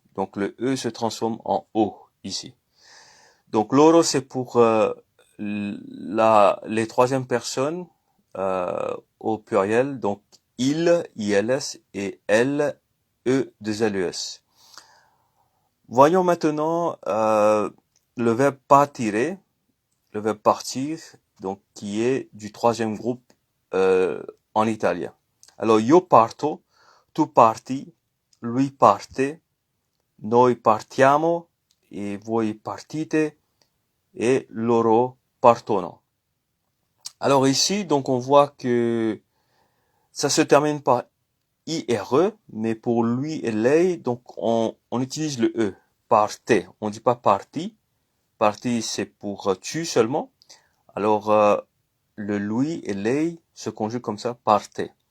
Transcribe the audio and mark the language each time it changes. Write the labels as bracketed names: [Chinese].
[French] Donc le E se transforme en O ici. Donc loro c'est pour les troisième personnes au pluriel, donc il, ILS, et elle, E, 2LES. Voyons maintenant le verbe partire, le verbe partir, donc qui est du troisième groupe en italien. [Italian] Alors io parto, tu parti, lui parte, noi partiamo, et voi partite, et loro partono. [French] Alors ici, donc on voit que ça se termine par IRE, mais pour lui et lei, donc on utilise le E, parte. On dit pas parti. Parti, c'est pour tu seulement. Alors, le lui et lei se conjuguent comme ça, parte.